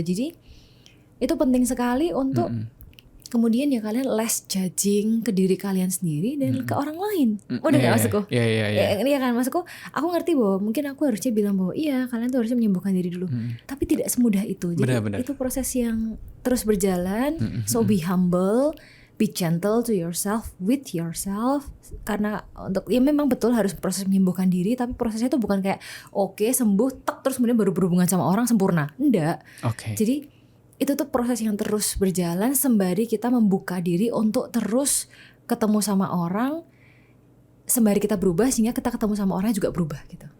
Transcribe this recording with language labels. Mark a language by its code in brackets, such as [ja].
[id] Jadi itu penting sekali untuk kemudian ya kalian [en] less judging [id] ke diri kalian sendiri dan ke orang lain. Udah gak maksudku? Iya kan maksudku. Aku ngerti bahwa mungkin aku harusnya bilang bahwa iya kalian tuh harusnya menyembuhkan diri dulu. Tapi tidak semudah itu. Jadi itu proses yang terus berjalan. [en] So be humble, be gentle to yourself, with yourself. [id] Karena untuk ya memang betul harus proses menyembuhkan diri. Tapi prosesnya itu bukan kayak sembuh terus kemudian baru berhubungan sama orang sempurna. Enggak. Jadi itu tuh proses yang terus berjalan sembari kita membuka diri untuk terus ketemu sama orang, sembari kita berubah sehingga kita ketemu sama orang juga berubah gitu.